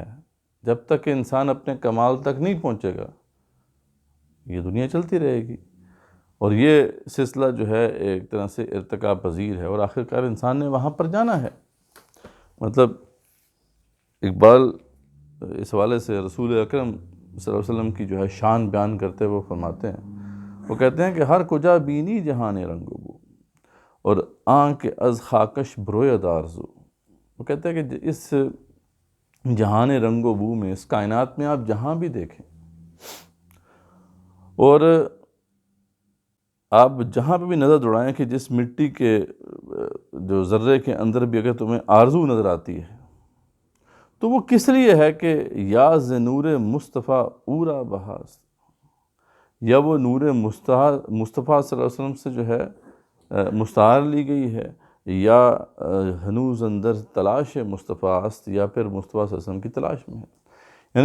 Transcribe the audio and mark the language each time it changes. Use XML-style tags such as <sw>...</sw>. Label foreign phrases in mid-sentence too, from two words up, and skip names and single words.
<ur>جب تک کہ انسان اپنے کمال تک نہیں پہنچے گا یہ دنیا چلتی رہے گی، اور یہ سلسلہ جو ہے ایک طرح سے ارتقا پذیر ہے، اور آخرکار انسان نے وہاں پر جانا ہے۔ مطلب اقبال اس حوالے سے رسول اکرم صلی اللہ علیہ وسلم کی جو ہے شان بیان کرتے وہ فرماتے ہیں، وہ کہتے ہیں کہ</ur> <fa>ہر کجا بینی جہان رنگ و بو، اور آنکھ از خاکش بروید آرزو۔</fa> <ur>وہ کہتے ہیں کہ اس جہان رنگ و بو میں، اس کائنات میں آپ جہاں بھی دیکھیں، اور آپ جہاں پہ بھی نظر دوڑائیں کہ جس مٹی کے جو ذرے کے اندر بھی اگر تمہیں آرزو نظر آتی ہے تو وہ کس لیے ہے کہ</ur> <fa>یا ز نور مصطفیٰ اورا بہاست،</fa> <ur>یا وہ نور مصطفیٰ صلی اللہ علیہ وسلم سے جو ہے مستعار لی گئی ہے،</ur> <fa>یا ہنوز اندر تلاش مصطفیٰ است،</fa> <ur>یا پھر مصطفیٰ صلی اللہ علیہ وسلم کی تلاش میں ہے۔</ur>